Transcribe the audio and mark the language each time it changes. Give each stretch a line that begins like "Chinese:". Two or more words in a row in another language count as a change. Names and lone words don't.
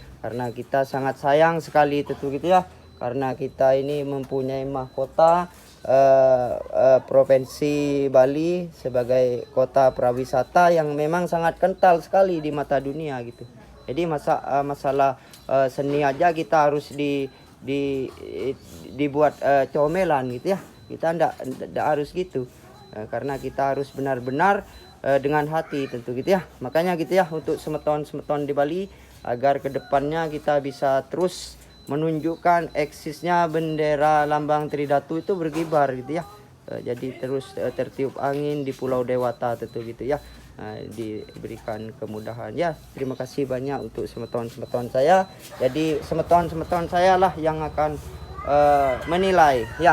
Indonesian: Karena kita sangat sayang sekali tentu gitu ya. Karena kita ini mempunyai mahkota Provinsi Bali sebagai kota prawisata yang memang sangat kental sekali di mata dunia gitu. Jadi masalah seni aja kita harus dibuat comelan gitu ya. Kita ndak harus gitu. Karena kita harus benar-benar dengan hati tentu gitu ya. Makanya gitu ya, untuk semeton-semeton di Bali agar kedepannya kita bisa terus menunjukkan eksisnya bendera lambang Tridatu itu berkibar gitu ya. Jadi terus tertiup angin di Pulau Dewata tentu gitu ya. Diberikan kemudahan ya. Terima kasih banyak untuk semeton-semeton saya. Jadi semeton-semeton saya lah yang akan menilai ya.